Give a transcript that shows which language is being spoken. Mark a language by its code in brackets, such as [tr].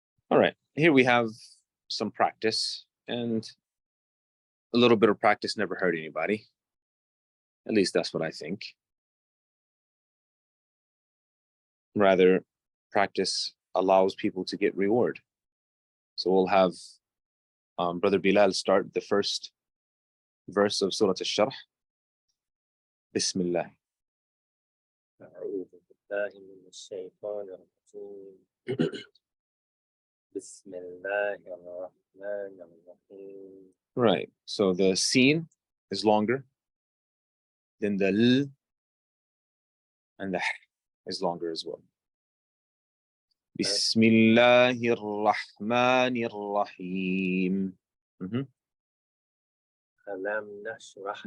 [en] All right, here we have some practice, and a little bit of practice never hurt anybody. At least that's what I think. Rather, practice allows people to get reward. So we'll have Brother Bilal start the first verse of Surah Al-Sharh. [ar] Bismillah. أعوذ بالله من الشيطان الرجيم بسم الله الرحمن الرحيم. [en] Right. So the Sin is longer. Then the L and the H is longer as well. [ar] Bismillahir Rahmanir Rahim. ألم نشرح